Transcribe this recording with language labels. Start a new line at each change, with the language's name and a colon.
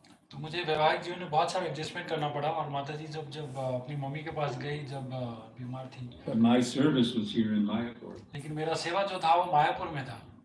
Hindi: तो मुझे वैवाहिक जीवन में बहुत सारा एडजस्टमेंट करना पड़ा और माता जी जब अपनी मम्मी के पास गई जब बीमार थी
English: But my service was here in Mayapur.
Hindi: लेकिन मेरा सेवा जो था वो मायापुर में था